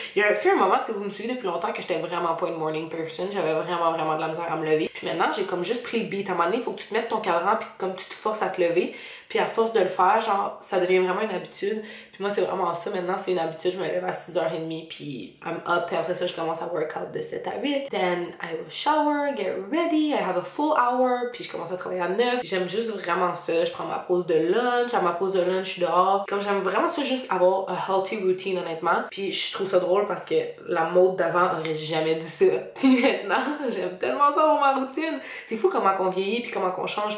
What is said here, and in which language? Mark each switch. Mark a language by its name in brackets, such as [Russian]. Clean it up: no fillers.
[French] Il y a un moment, si vous me suivez depuis longtemps, que j'étais vraiment pas une morning person, j'avais vraiment de la misère à me lever. Puis maintenant, j'ai comme juste pris le beat. À un moment donné, il faut que tu te mettes ton cadran, puis comme tu te forces à te lever, puis à force de le faire, genre, ça devient vraiment une habitude. Puis moi, c'est vraiment ça. Maintenant, c'est une habitude. Je me lève à 6h30, puis [English] I'm up. [French] Puis après ça, je commence à workout de 7 à 8. [English] Then I will shower, get ready. I have a full hour. [French] Puis je commence à travailler à 9. J'aime juste vraiment ça. Je prends ma pause de lunch. À ma pause de lunch, je suis dehors. Comme j'aime vraiment ça, juste avoir [English] a healthy routine, [French] honnêtement. Puis je trouve ça drôle parce que la mode d'avant aurait jamais dit ça. Puis maintenant, j'aime tellement ça pour ma routine. C'est fou comment on vieillit, puis comment on change.